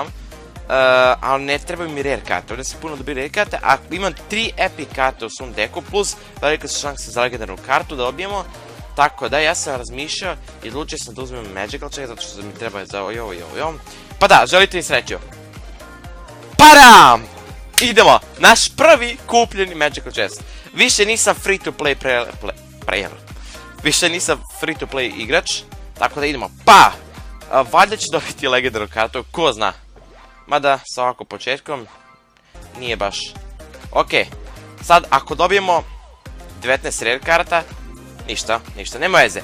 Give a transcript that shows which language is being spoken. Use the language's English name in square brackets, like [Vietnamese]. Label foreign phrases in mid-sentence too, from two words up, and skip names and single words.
[Serbian] Ali ne trebaju mi rare karte, ovdje se puno dobiju rare karte, a imam 3 epic karte u svom deku, plus velika su šanse za legendarnu kartu da dobijemo. Tako da, ja sam razmišljao i odlučio sam da uzmem [English] magical chest [Serbian] zato što mi treba za ovo. Pa da, želite mi sreću. Param! Idemo! Naš prvi kupljeni [English] magical chest. [Serbian] Više nisam [English] free to play player. [Serbian] Više nisam [English] free to play [Serbian] igrač. Tako da idemo. Pa! Valjda ću dobiti legendarnu kartu, ko zna. Mada, sa ovako početkom, nije baš. Ok, sad ako dobijemo 19 rare karata, ništa, nema veze.